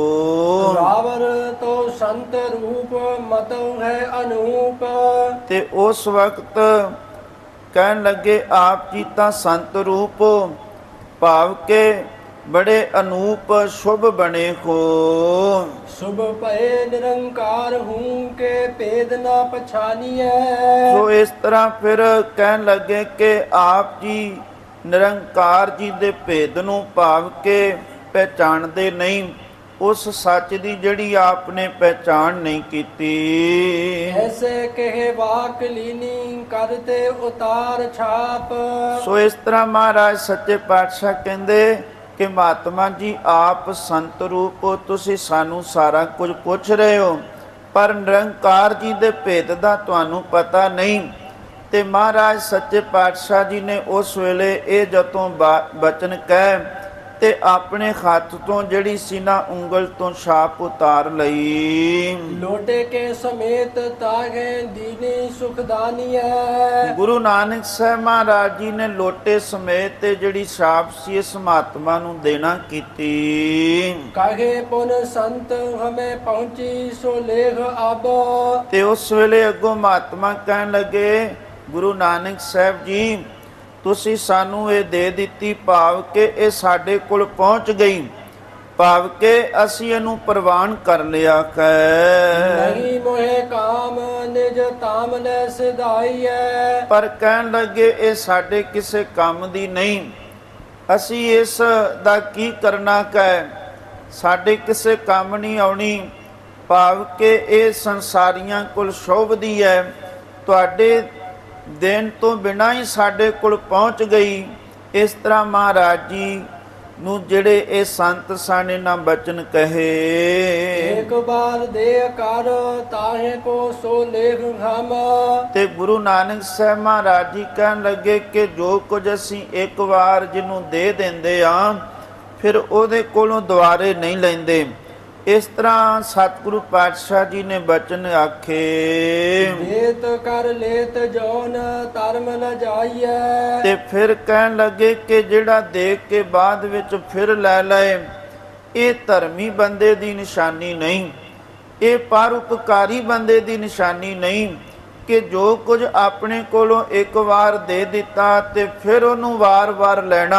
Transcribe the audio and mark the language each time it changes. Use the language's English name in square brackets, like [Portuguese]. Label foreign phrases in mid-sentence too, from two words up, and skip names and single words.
[Braj] ਰਾਵਰ ਤੋਂ ਸੰਤ ਰੂਪ ਮਤੁ ਹੈ ਅਨੂਪ। [Punjabi] ਤੇ ਉਸ ਵਕਤ ਕਹਿਣ ਲੱਗੇ ਆਪ ਜੀ ਤਾਂ ਸੰਤ ਰੂਪ ਭਾਵ ਕੇ ਬੜੇ ਅਨੂਪ ਸ਼ੁਭ ਬਣੇ ਹੋ। [Braj] शुभ पए निरंकार हूँ के भेद न पछानिए। [Punjabi] ਸੋ ਇਸ ਤਰ੍ਹਾਂ ਫਿਰ ਕਹਿਣ ਲੱਗੇ ਕਿ ਆਪ ਜੀ ਨਿਰੰਕਾਰ ਜੀ ਦੇ ਭੇਦ ਨੂੰ ਭਾਵ ਕੇ ਪਹਿਚਾਣਦੇ ਨਹੀਂ। ਉਸ ਸੱਚ ਦੀ ਜਿਹੜੀ ਆਪ ਨੇ ਪਹਿਚਾਣ ਨਹੀਂ ਕੀਤੀ। [Braj] ऐसे कहे वाक लीनी करते उतार छाप। [Punjabi] ਸੋ ਇਸ ਤਰ੍ਹਾਂ ਮਹਾਰਾਜ ਸੱਚੇ ਪਾਤਸ਼ਾਹ ਕਹਿੰਦੇ ਕਿ ਮਹਾਤਮਾ ਜੀ ਆਪ ਸੰਤ ਰੂਪ ਤੁਸੀਂ ਸਾਨੂੰ ਸਾਰਾ ਕੁਝ ਪੁੱਛ ਰਹੇ ਹੋ ਪਰ ਨਿਰੰਕਾਰ ਜੀ ਦੇ ਭੇਦ ਦਾ ਤੁਹਾਨੂੰ ਪਤਾ ਨਹੀਂ। ਤੇ ਮਹਾਰਾਜ ਸੱਚੇ ਪਾਤਸ਼ਾਹ ਜੀ ਨੇ ਉਸ ਵੇਲੇ ਇਹ ਜਦੋਂ ਬਚਨ ਕਹਿ ਤੇ ਆਪਣੇ ਹੱਥ ਤੋਂ ਜਿਹੜੀ ਸੀ ਨਾ ਉਂਗਲ ਤੋਂ ਛਾਪ ਉਤਾਰ ਲਈ। [Braj] लोटे के समेत तागे दीनी सुखदानी है। [Punjabi] ਗੁਰੂ ਨਾਨਕ ਸਾਹਿਬ ਮਹਾਰਾਜ ਜੀ ਨੇ ਲੋਟੇ ਸਮੇਤ ਤੇ ਜਿਹੜੀ ਛਾਪ ਸੀ ਇਸ ਮਹਾਤਮਾ ਨੂੰ ਦੇਣਾ ਕੀਤੀ। [Braj] काहे पुन संत हमें पहुंची सो लेख अब। [Punjabi] ਤੇ ਉਸ ਵੇਲੇ ਅੱਗੋਂ ਮਹਾਤਮਾ ਕਹਿਣ ਲੱਗੇ ਗੁਰੂ ਨਾਨਕ ਸਾਹਿਬ ਜੀ ਤੁਸੀਂ ਸਾਨੂੰ ਇਹ ਦੇ ਦਿੱਤੀ ਭਾਵ ਕਿ ਇਹ ਸਾਡੇ ਕੋਲ ਪਹੁੰਚ ਗਈ ਭਾਵ ਕਿ ਅਸੀਂ ਇਹਨੂੰ ਪ੍ਰਵਾਨ ਕਰ ਲਿਆ ਹੈ। [Braj] नहीं मोहे काम निज ताम ले सिधाई है। [Punjabi] ਪਰ ਕਹਿਣ ਲੱਗੇ ਇਹ ਸਾਡੇ ਕਿਸੇ ਕੰਮ ਦੀ ਨਹੀਂ। ਅਸੀਂ ਇਸ ਦਾ ਕੀ ਕਰਨਾ ਹੈ, ਸਾਡੇ ਕਿਸੇ ਕੰਮ ਨਹੀਂ ਆਉਣੀ। ਭਾਵ ਕਿ ਇਹ ਸੰਸਾਰੀਆਂ ਕੋਲ ਸ਼ੋਭਦੀ ਹੈ, ਤੁਹਾਡੇ ਦੇਣ ਤੋਂ ਬਿਨਾਂ ਹੀ ਸਾਡੇ ਕੋਲ ਪਹੁੰਚ ਗਈ। ਇਸ ਤਰ੍ਹਾਂ ਮਹਾਰਾਜ ਜੀ ਨੂੰ ਜਿਹੜੇ ਇਹ ਸੰਤ ਸਾਨੇ ਨਾ ਬਚਨ ਕਹੇ। [Braj] एक बार दे कर ताहे को सो लेख हम। [Punjabi] ਤੇ ਗੁਰੂ ਨਾਨਕ ਸਾਹਿਬ ਮਹਾਰਾਜ ਜੀ ਕਹਿਣ ਲੱਗੇ ਕਿ ਜੋ ਕੁਝ ਅਸੀਂ ਇੱਕ ਵਾਰ ਜਿਹਨੂੰ ਦੇ ਦਿੰਦੇ ਆ ਫਿਰ ਉਹਦੇ ਕੋਲੋਂ ਦੁਬਾਰੇ ਨਹੀਂ ਲੈਂਦੇ। ਇਸ ਤਰ੍ਹਾਂ ਸਤਿਗੁਰੂ ਪਾਤਸ਼ਾਹ ਜੀ ਨੇ ਬਚਨ ਆਖੇ। [Braj] लेत कर लेत जौन धर्म ल जाइए। [Punjabi] ਤੇ ਫਿਰ ਕਹਿਣ ਲੱਗੇ ਕਿ ਜਿਹੜਾ ਦੇਖ ਕੇ ਬਾਅਦ ਵਿੱਚ ਫਿਰ ਲੈ ਲਏ ਇਹ ਧਰਮੀ ਬੰਦੇ ਦੀ ਨਿਸ਼ਾਨੀ ਨਹੀਂ। ਇਹ ਪਰਉਪਕਾਰੀ ਬੰਦੇ ਦੀ ਨਿਸ਼ਾਨੀ ਨਹੀਂ ਕਿ ਜੋ ਕੁਝ ਆਪਣੇ ਕੋਲੋਂ ਇੱਕ ਵਾਰ ਦੇ ਦਿੱਤਾ ਤੇ ਫਿਰ ਉਹਨੂੰ ਵਾਰ-ਵਾਰ ਲੈਣਾ।